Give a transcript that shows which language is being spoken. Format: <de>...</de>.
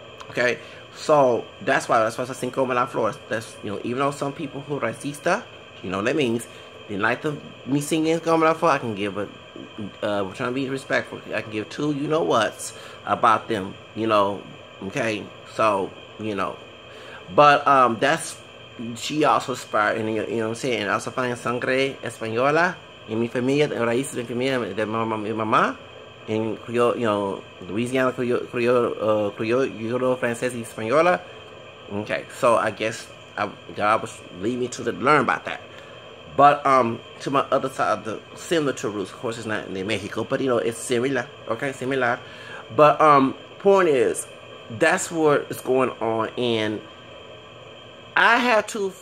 <en>Okay, so that's why I sing Como las Flores. That's, you know, even though some people who are racista, you know what that means, didn't like me singing Como las Flores, I can give a we're trying to be respectful. I can give two you know what's about them, you know. Okay, so you know, but that's, she also inspired, and you know what I'm saying. And I also find</en> <es>sangre española en mi familia, raíces de mi familia de mi mamá, en criollo,</es> <en>you know,</en> <es>Louisiana criollo, francés y española.</es> <en>Okay, so I guess God was leading me to learn about that. But to my other side, the similar to roots, of course, it's not in Mexico, but you know, it's similar. Okay, similar. But point is, that's what is going on, and I have to.</en>